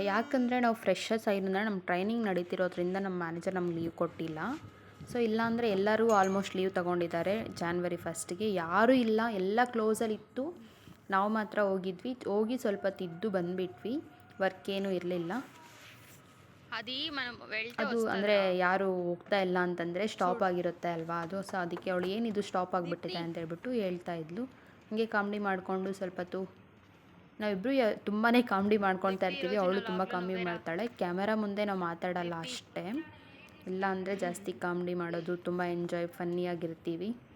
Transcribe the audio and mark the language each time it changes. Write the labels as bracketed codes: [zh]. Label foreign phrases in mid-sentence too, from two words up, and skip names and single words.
[kn] ಯಾಕಂದರೆ ನಾವು ಫ್ರೆಶರ್ಸ್ ಆಗಿರೋದ್ರಿಂದ ನಮ್ಮ ಟ್ರೈನಿಂಗ್ ನಡೀತಿರೋದ್ರಿಂದ ನಮ್ಮ ಮ್ಯಾನೇಜರ್ ನಮ್ಗೆ ಲೀವ್ ಕೊಟ್ಟಿಲ್ಲ. ಸೊ ಇಲ್ಲಾಂದರೆ ಎಲ್ಲರೂ [en] almost leave [kn] ತೊಗೊಂಡಿದ್ದಾರೆ. January 1ಗೆ ಯಾರೂ ಇಲ್ಲ, ಎಲ್ಲ ಕ್ಲೋಸಲ್ಲಿತ್ತು. ನಾವು ಮಾತ್ರ ಹೋಗಿದ್ವಿ. ಹೋಗಿ ಸ್ವಲ್ಪ ತಿದ್ದು ಬಂದುಬಿಟ್ವಿ. ವರ್ಕ್ ಏನೂ ಇರಲಿಲ್ಲ. [te] అది మనం వెళ్తే [kn] ಅದು ಅಂದರೆ ಯಾರು ಹೋಗ್ತಾ ಇಲ್ಲ ಅಂತಂದರೆ ಸ್ಟಾಪ್ ಆಗಿರುತ್ತೆ ಅಲ್ವಾ ಅದು. ಸೊ ಅದಕ್ಕೆ ಅವಳು ಏನಿದು ಸ್ಟಾಪ್ ಆಗಿಬಿಟ್ಟಿದೆ ಅಂತ ಹೇಳ್ಬಿಟ್ಟು ಹೇಳ್ತಾ ಇದ್ಲು. ಹಂಗೆ ಕಾಮಿಡಿ ಮಾಡಿಕೊಂಡು ಸ್ವಲ್ಪ ಹೊತ್ತು ನಾವಿಬ್ಬರು ತುಂಬಾ ಕಾಮಿಡಿ ಮಾಡ್ಕೊತಾ ಇರ್ತೀವಿ. ಅವಳು ತುಂಬ ಕಾಮಿಡಿ ಮಾಡ್ತಾಳೆ. ಕ್ಯಾಮೆರಾ ಮುಂದೆ ನಾವು ಮಾತಾಡಲ್ಲ ಅಷ್ಟೇ, ಇಲ್ಲ ಅಂದರೆ ಜಾಸ್ತಿ ಕಾಮಿಡಿ ಮಾಡೋದು, ತುಂಬ ಎಂಜಾಯ್ ಫನ್ನಿಯಾಗಿರ್ತೀವಿ.